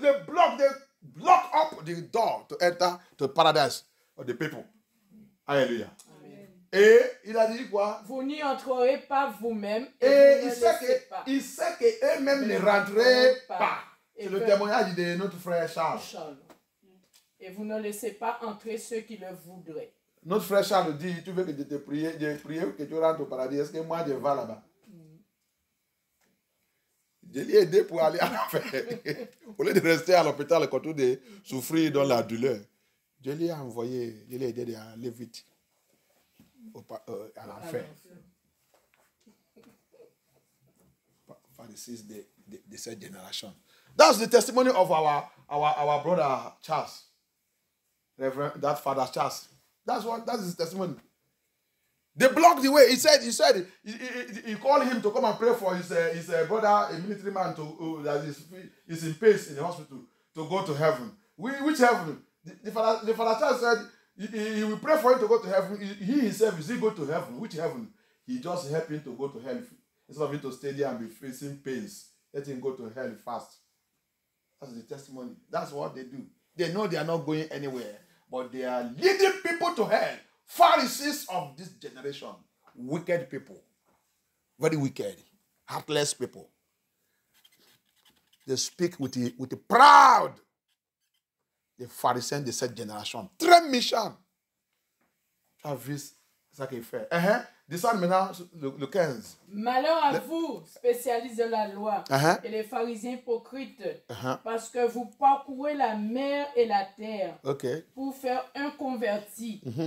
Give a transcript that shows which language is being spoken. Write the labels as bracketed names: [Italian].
[English] They block up the door to enter to the paradise of the people. [French] Alléluia. Et il a dit quoi? Vous n'y entrerez pas vous-même. Et il sait qu'eux-mêmes ne rentreraient pas. C'est le témoignage de notre frère Charles. Et vous ne laissez pas entrer ceux qui le voudraient. Notre frère Charles dit, tu veux que je te prie que tu rentres au paradis. Est-ce que moi je vais là-bas? Je l'ai aidé pour aller à l'enfer. Au lieu de rester à l'hôpital et continuer de souffrir dans la douleur. Je l'ai envoyé, je l'ai aidé à aller vite. À l'enfer. Pharisees de cette génération. [English] That's the testimony of our brother Charles. Reverend, that Father Charles. That's his testimony. They blocked the way. He said he called him to come and pray for his brother, a military man that is in pain in the hospital to go to heaven. Which heaven? The Father Charles said he will pray for him to go to heaven. He himself, is he go to heaven? Which heaven? He just helped him to go to hell. Instead of him to stay there and be facing pains, let him go to hell fast. That's the testimony. That's what they do. They know they are not going anywhere, but they are leading people to hell. Pharisees of this generation, wicked people, very wicked, heartless people. They speak with the proud. [French] Les pharisiens de cette génération, très méchants. Tu as vu ça qu'il fait. Descends maintenant le 15. Malheur à vous, spécialistes de la loi, et les pharisiens hypocrites, parce que vous parcourez la mer et la terre pour faire un converti.